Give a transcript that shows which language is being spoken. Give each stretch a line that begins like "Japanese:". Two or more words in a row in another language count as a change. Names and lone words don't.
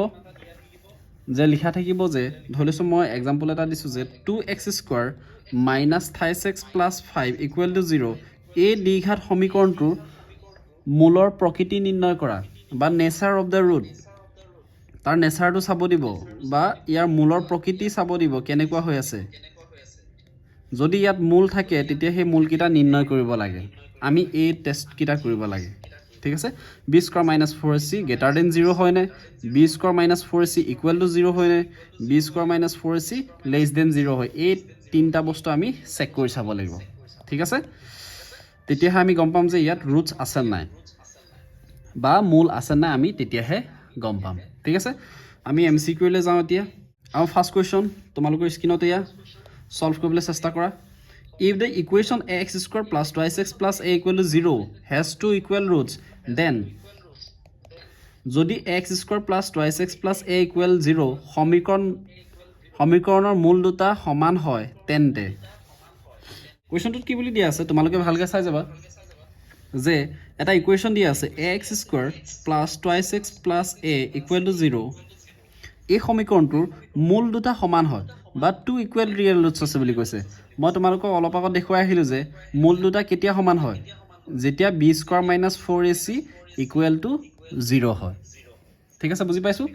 Assamese: যে লিখা থাকিব যে ধৰি লৈছোঁ মই এক্সাম্পল এটা দিছোঁ যে
English: 2x square minus 28x plus 5 equal to 0
Assamese: এই দ্বিঘাত সমীকৰণটোৰ মূলৰ প্ৰকৃতি নিৰ্ণয় কৰা বা
English: nature of the root
Assamese: তাৰ নেচাৰটো চাব দিব বা ইয়াৰ মূলৰ প্ৰকৃতি চাব দিব কেনেকুৱা হৈ আছে যদি ইয়াত মূল থাকে তেতিয়া সেই মূলকেইটা নিৰ্ণয় কৰিব লাগে আমি এই টেষ্টকেইটা কৰিব লাগে ঠিক আছে
English: b square minus 4ac greater than 0
Assamese: হয় নে
English: b square minus 4ac equal to 0
Assamese: হয় নে
English: b square minus 4ac less than 0
Assamese: হয় এই তিনটা বস্তু আমি চেক কৰি চাব লাগিব ঠিক আছে তেতিয়াহে আমি গম পাম যে ইয়াত ৰুটস আছে নাই বা মূল আছে নাই আমি তেতিয়াহে গম পাম ঠিক আছে আমি MCQ লৈ যাওঁ এতিয়া আৰু
English: first question
Assamese: তোমালোকৰ স্ক্ৰিনত এয়া সলভ কৰিবলৈ চেষ্টা কৰা
English: if the equation ax square plus 2x plus a equal to 0 has two equal roots then
Assamese: যদি
English: x square plus 2x plus a equal 0
Assamese: সমীকৰণৰ মূল দুটা সমান হয় তেন্তে কুৱেশ্যনটোত কি বুলি দিয়া আছে তোমালোকে ভালকৈ চাই যাবা যে এটা ইকুৱেশ্যন দিয়া আছে
English: ax square plus 2x plus a equal to 0
Assamese: এই সমীকৰণটোৰ মূল দুটা সমান হয় বা
English: two equal real
Assamese: ৰুটছ আছে বুলি কৈছে মই তোমালোকক অলপ আগত দেখুৱাই আহিলোঁ যে মূল দুটা কেতিয়া সমান হয় যেতিয়া
English: b square minus 4ac equal to 0
Assamese: হয় ঠিক আছে বুজি পাইছোঁ